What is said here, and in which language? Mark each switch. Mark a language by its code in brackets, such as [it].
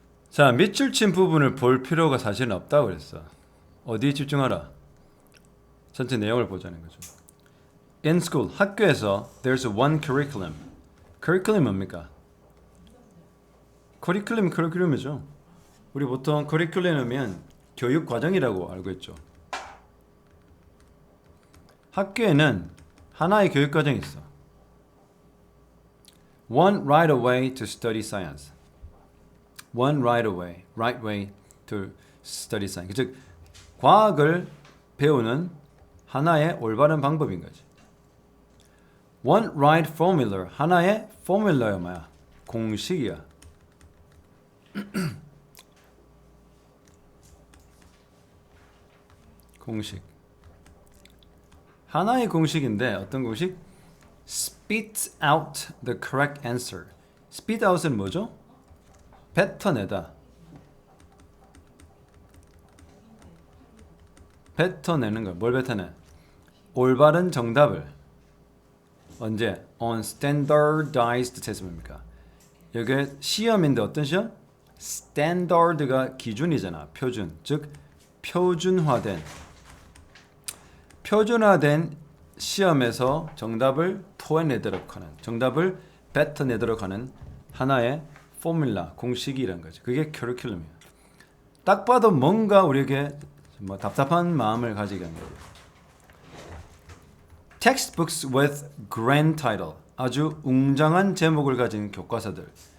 [ko] 자, 밑줄 친 부분을 볼 필요가 사실은 없다고 그랬어. 어디에 집중하라? 전체 내용을 보자는 거죠. [en] In school, [ko] 학교에서 [en] there's one curriculum. [ko] curriculum 뭡니까? 커리큘럼이죠. 우리 보통 커리큘럼이면 교육 과정이라고 알고 있죠. 학교에는 하나의 교육 과정이 있어. [en] One right away to study science. One right way to study science. [ko] 즉 과학을 배우는 하나의 올바른 방법인 거지. [en] One right formula. [ko] 하나의 포뮬러야 뭐야? 공식이야. 공식. 하나의 공식인데 어떤 공식? [en] Spit out the correct answer. Spit out [ko] 은 뭐죠? 뱉어내다. 뱉어내는 거. 뭘 뱉어내? 올바른 정답을. 언제? [en] On standardized test [ko] 뭡니까? 여기 시험인데 어떤 시험? standard가 기준이잖아. 표준. 즉 표준화된 시험에서 정답을 토해내도록 하는, 정답을 뱉어내도록 하는 하나의 포뮬라, 공식이란 거죠. 그게 커리큘럼이에요. 딱 봐도 뭔가 우리에게 뭐 답답한 마음을 가지게 하는 거예요. [en] Textbooks with grand title. [ko] 아주 웅장한 제목을 가진 교과서들.